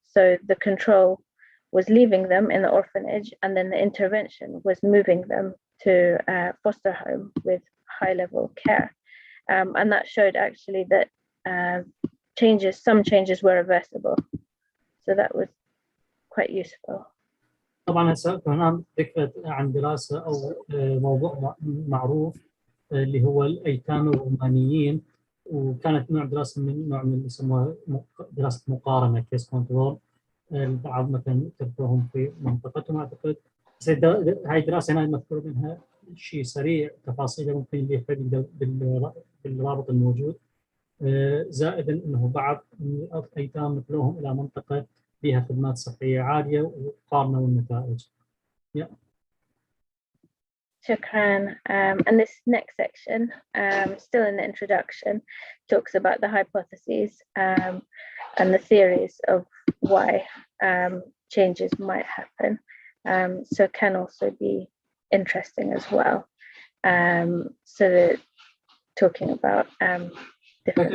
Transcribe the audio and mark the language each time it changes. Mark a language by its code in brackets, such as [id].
[en] So the control was leaving them in the orphanage, and then the intervention was moving them to a foster home with high level care. And that showed actually that some changes were reversible. So that was quite useful. [ar] طبعا هسه هنا ذكرت عن دراسة أو موضوع معروف اللي هو الأيتام الرومانيين، وكانت نوع دراسة من نوع من اللي يسموها دراسة مقارنة كيس كنترول. البعض مثلا تركوهم في منطقتهم أعتقد، بس هاي الدراسة هنا مذكور منها شيء سريع تفاصيله ممكن اللي يحتاج بالرابط الموجود، زائدا أنه بعض الأيتام نقلوهم إلى منطقة فيها خدمات صحية عالية وقارنوا النتائج. Shukran. [en] And this next section, still in the introduction, talks about the hypotheses and the theories of why changes might happen. So can also be interesting as well. So that talking about different.